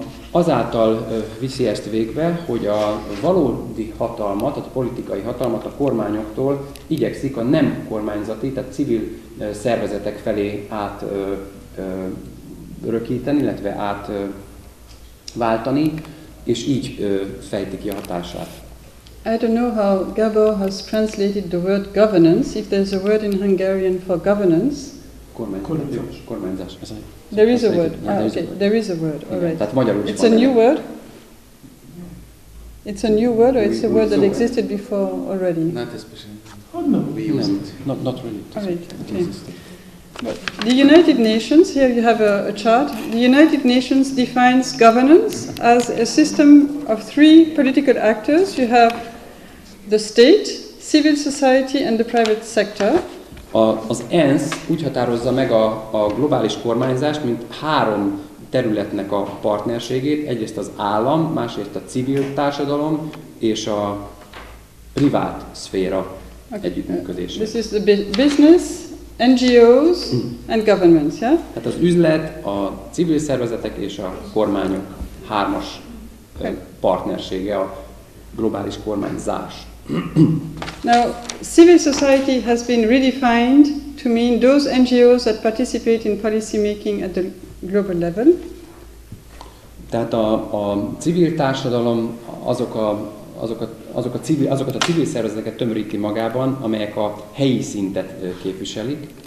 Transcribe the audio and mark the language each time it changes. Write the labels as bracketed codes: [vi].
[hu] Azáltal viszi ezt végbe, hogy a valódi hatalmat, a politikai hatalmat a kormányoktól igyekszik a nem kormányzati, tehát civil szervezetek felé átörökíteni, illetve átváltani, és így fejti ki a hatását. [en] I don't know how Gabor has translated the word governance, if there's a word in Hungarian for governance. [hu] Kormányzás. [en] There is a word. There is a word. All right. [hu] Tehát magyarul [en] It's a new word. It's a new word, or it's a word that existed before already? Not especially. We use it. Not really. All right. Okay. But the United Nations, here you have a chart. The United Nations defines governance as a system of three political actors. You have the state, civil society, and the private sector. [hu] Az ENSZ úgy határozza meg a globális kormányzást, mint három területnek a partnerségét, egyrészt az állam, másrészt a civil társadalom és a privát szféra együttműködése. [en] This is the business, NGOs and governments, yeah? [hu] Tehát az üzlet, a civil szervezetek és a kormányok hármas partnersége a globális kormányzás. [en] Now, civil society has been redefined to mean those NGOs that participate in policy making at the global level. [hu] Tehát a civil társadalom azokat a civil szervezeteket tömöríti magában, amelyek a helyi szintet képviselik.